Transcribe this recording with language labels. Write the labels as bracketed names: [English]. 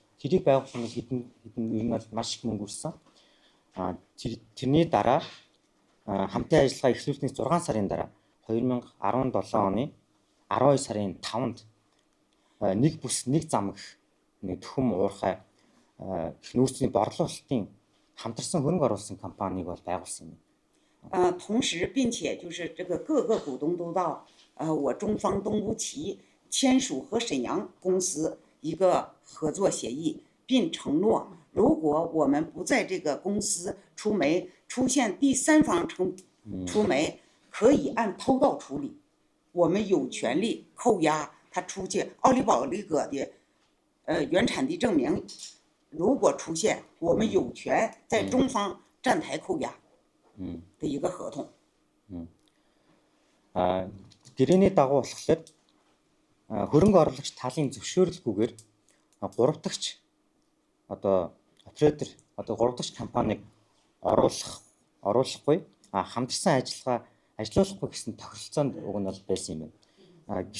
[Mongolian] Тэрийг байгуулахад хэдэн ер нь маш их мөнгө өрсөн. Тэрний дараа хамтын ажиллагаа эхлүүлснээс 6 сарын дараа 2017 оны 12 сарын 5-нд нэг бүс нэг зам гэх нэг төхөм уурхай их нөөцийн борлуулалтын хамтарсан хөрөнгө оруулсан компанийг бол байгуулсан юм. [Chinese] 同时，并且就是这个各个股东都到我中方东吴旗签署和沈阳公司一个合作协议，并承诺，如果我们不在这个公司出煤，出现第三方出煤，可以按偷盗处理，我们有权利扣押他出去奥利保利葛的原产地证明，如果出现，我们有权在中方站台扣押。的一个合同。 [Mongolian] гэрээний дагуу болохоор хөрөнгө оруулагч талын зөвшөөрлгүйгээр 3 дахь одоо оператор одоо 3 дахь компанийг оруулахгүй хамтарсан ажиллагаа ажиллуулахгүй гэсэн тохиролцоонд уг нь бол байсан юм байна.